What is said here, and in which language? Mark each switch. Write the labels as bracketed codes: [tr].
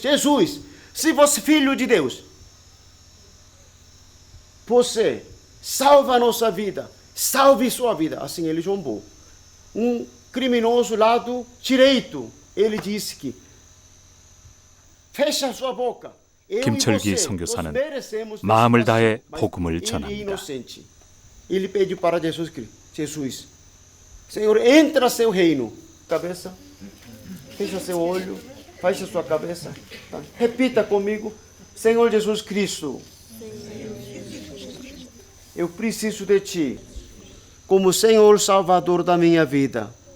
[pt] Jesus, se você é filho de Deus, você salva a nossa vida, salve sua vida. Assim ele chombou. Criminoso lado direito, ele disse que fecha sua boca. [ko] 김철기 선교사는 마음을 다해 복음을 전합니다. [pt] Ele pediu para Jesus Cristo, Jesus, Senhor, entra seu reino. Cabeça, fecha seu olho, fecha sua cabeça. Tá? Repita comigo, Senhor Jesus Cristo, eu preciso de Ti, como Senhor Salvador da minha vida.